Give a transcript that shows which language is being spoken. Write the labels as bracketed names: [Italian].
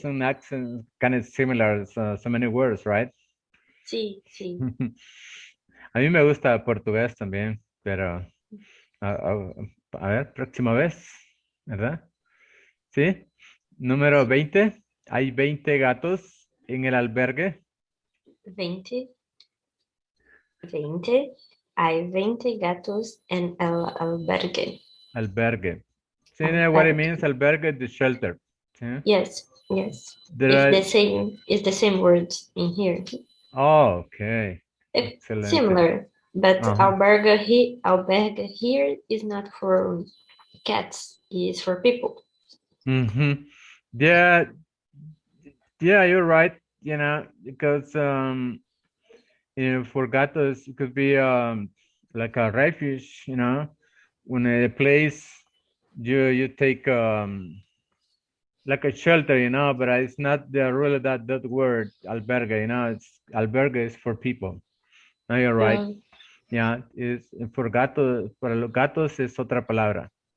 [English] some accents kind of similar, so many words, right? [Spanish] Sí, sí. A mí me gusta portugués también, pero a ver, próxima vez, ¿verdad? ¿Sí? Número 20. Hay 20 gatos en el albergue. 20. 20. Hay 20 gatos en el albergue. Albergue. [English] So you know what it means? Albergue, the shelter. ¿Sí? Yes, yes. There It's the same words in here. Oh, okay. Excelente. Similar, but Uh-huh. albergue here is not for cats, it's for people. Mm-hmm. Yeah, you're right. You know, because for gatos it could be like a refuge. You know, when a place you take like a shelter. You know, but it's not the really that word albergue. You know, it's albergue is for people. No, you're right. Yeah, es for gatos. [Spanish] Para los gatos es otra palabra.